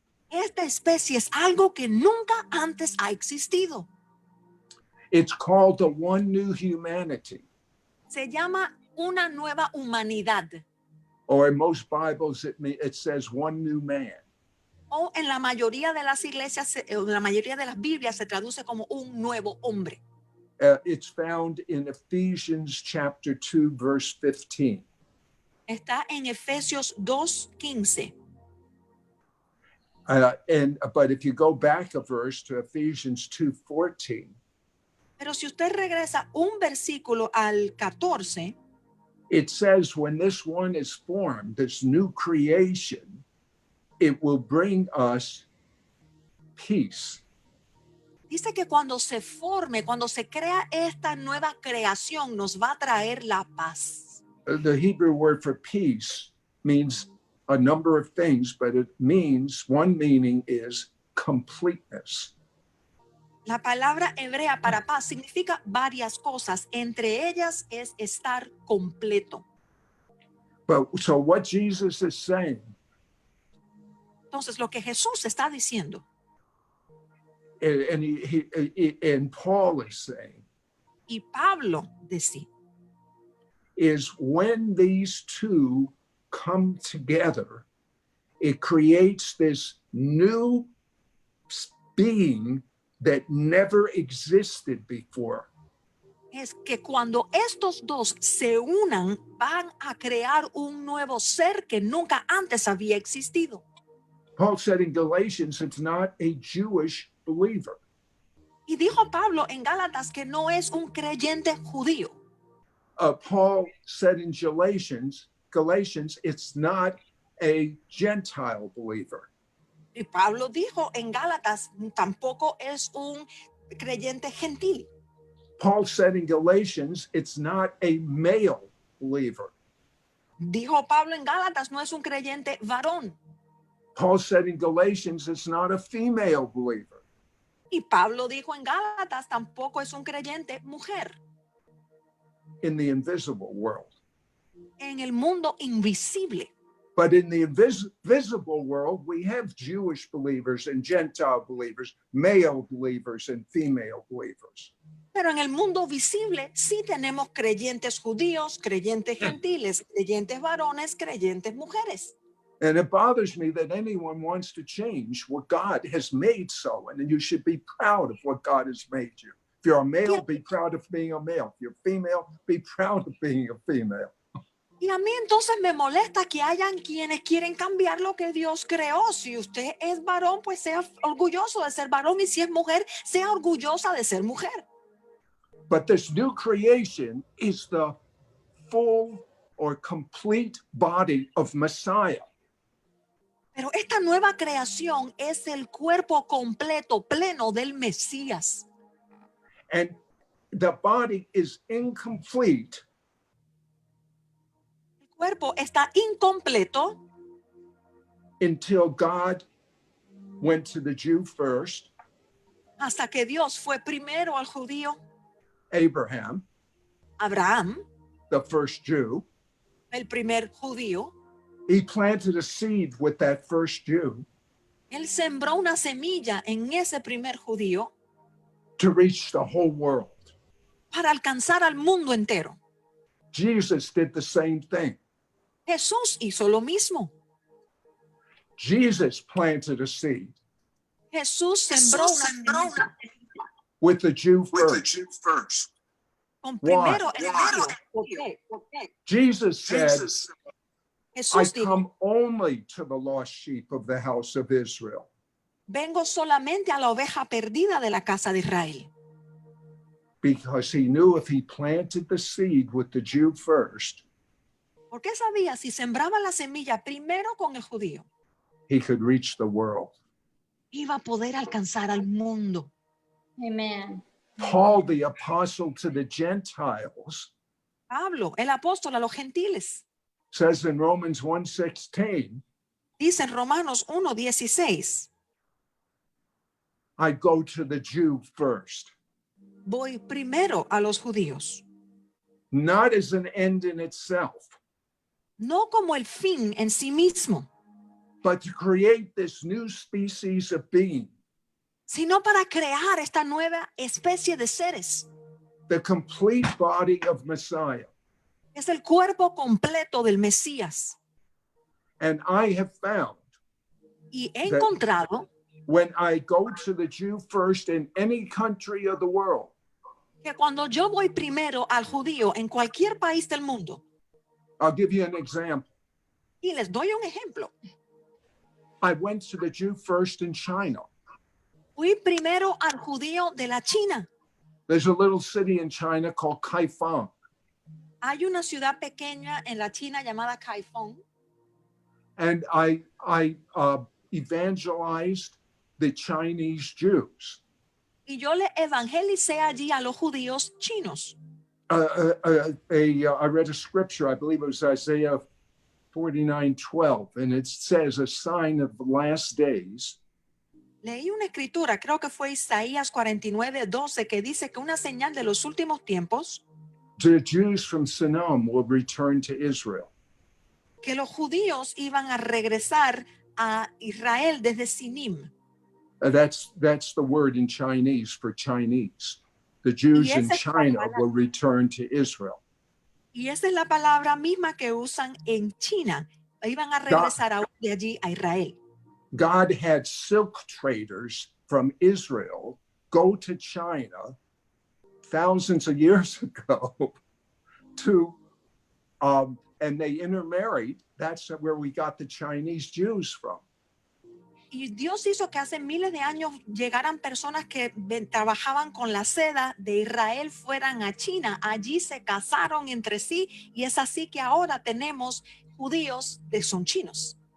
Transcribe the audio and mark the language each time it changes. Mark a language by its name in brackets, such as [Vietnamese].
[Spanish] Esta especie es algo que nunca antes ha existido. [English] It's called the one new humanity, [Spanish] Se llama una nueva humanidad, [English] or in most Bibles it says one new man. [Spanish] o en la mayoría de las iglesias, en la mayoría de las Biblias se traduce como un nuevo hombre. [English] It's found in Ephesians chapter 2, verse 15. [Spanish] Está en Efesios 2:15. [English] But if you go back a verse to Ephesians 2:14, [Spanish] Pero si usted regresa un versículo al 14, [English] it says when this one is formed, this new creation, it will bring us peace. [Spanish] dice que cuando se forme, cuando se crea esta nueva creación, nos va a traer la paz. [English] The Hebrew word for peace means a number of things, but it means one meaning is completeness. [Spanish] La palabra hebrea para paz significa varias cosas, entre ellas es estar completo. [English] But so what Jesus is saying, [Spanish] Entonces, lo que Jesús está diciendo, [English] and Paul is saying, [Spanish] y Pablo decía, [English] is when these two come together, it creates this new being that never existed before. [Spanish] es que cuando estos dos se unan, van a crear un nuevo ser que nunca antes había existido. [English] Paul said in Galatians, it's not a Jewish believer. [Spanish] Y dijo Pablo en Gálatas que no es un creyente judío. [English] Paul said in Galatians, it's not a Gentile believer. [Spanish] Y Pablo dijo en Gálatas, tampoco es un creyente gentil. [English] Paul said in Galatians, it's not a male believer. [Spanish] Dijo Pablo en Gálatas, no es un creyente varón. [English] Paul said in Galatians, it's not a female believer. [Spanish] Y Pablo dijo en Gálatas, tampoco es un creyente mujer. [English] In the invisible world. [Spanish] En el mundo invisible. [English] But in the visible world, we have Jewish believers and Gentile believers, male believers and female believers. [Spanish] Pero en el mundo visible sí tenemos creyentes judíos, creyentes gentiles, creyentes varones, creyentes mujeres. [English] And it bothers me that anyone wants to change what God has made so. And you should be proud of what God has made you. If you're a male, be proud of being a male. If you're female, be proud of being a female. [Spanish] Y a mí entonces me molesta que hayan quienes quieren cambiar lo que Dios creó. Si usted es varón, pues sea orgulloso de ser varón. Y si es mujer, sea orgullosa de ser mujer. [English] But this new creation is the full or complete body of Messiah. [Spanish] Pero esta nueva creación es el cuerpo completo, pleno del Mesías. [English] And the body is incomplete. [Spanish] El cuerpo está incompleto [English] Until God went to the Jew first, [Spanish] hasta que Dios fue primero al judío, [English] Abraham, [Spanish] Abraham, [English] the first Jew, [Spanish] el primer judío, [English] he planted a seed with that first Jew [Spanish] él sembró una semilla en ese primer judío [English] to reach the whole world. [Spanish] para alcanzar al mundo entero. [English] Jesus did the same thing. [Spanish] Jesús hizo lo mismo. [English] Jesus planted a seed [Spanish] Jesús sembró una semilla [English] with the Jew first. [Spanish] con [English] Why? [Spanish] primero el judío. ¿Por qué? [English] Jesus said, I [Spanish] Jesús dijo, [English] come only to the lost sheep of the house of Israel. [Spanish] vengo solamente a la oveja perdida de la casa de Israel. [English] Because he knew if he planted the seed with the Jew first, [Spanish] Porque sabía, si sembraba la semilla primero con el judío, [English] he could reach the world. [Spanish] iba a poder alcanzar al mundo. [English] Amen. Paul, the apostle to the Gentiles, [Spanish] Pablo, el apóstol a los gentiles, [English] says in Romans 1:16, [Spanish] dice en Romanos 1:16, [English] I go to the Jew first, [Spanish] voy primero a los judíos, [English] not as an end in itself, [Spanish] no como el fin en sí mismo, [English] but to create this new species of being, [Spanish] sino para crear esta nueva especie de seres. [English] the complete body of Messiah. [Spanish] Es el cuerpo completo del Mesías. [English] And I have found [Spanish] Y he [English] That- [Spanish] encontrado [English] when I go to the Jew first in any country of the world, [Spanish] que cuando yo voy primero al judío en cualquier país del mundo, [English] I'll give you an example. [Spanish] y les doy un ejemplo, [English] I went to the Jew first in China. [Spanish] fui primero al judío de la China. [English] There's a little city in China called Kaifeng. [Spanish] Hay una ciudad pequeña en la China llamada Kaifeng, [English] And I evangelized the Chinese Jews. [Spanish] y yo le evangelicé allí a los judíos chinos. [English] I read a scripture, I believe it was Isaiah 49:12, and it says, a sign of the last days [Spanish] Leí una escritura, creo que fue Isaías 49:12, que dice que una señal de los últimos tiempos, [English] the Jews from Sinim will return to Israel. [Spanish] que los judíos iban a regresar a Israel desde Sinim. [English] That's the word in Chinese for Chinese. The Jews in [Spanish] esa es la [English] China [Spanish] palabra. [English] will return to Israel. [Spanish] Y esa es la palabra misma que usan en China. Iban a regresar de allí a Israel. [English] God had silk traders from Israel go to China thousands of years ago and they intermarried. That's where we got the Chinese Jews from. [Spanish] Y Dios hizo que hace miles de años llegaran personas que trabajaban con la seda de Israel, fueran a China. Allí se casaron entre sí y es así que ahora tenemos judíos que son chinos.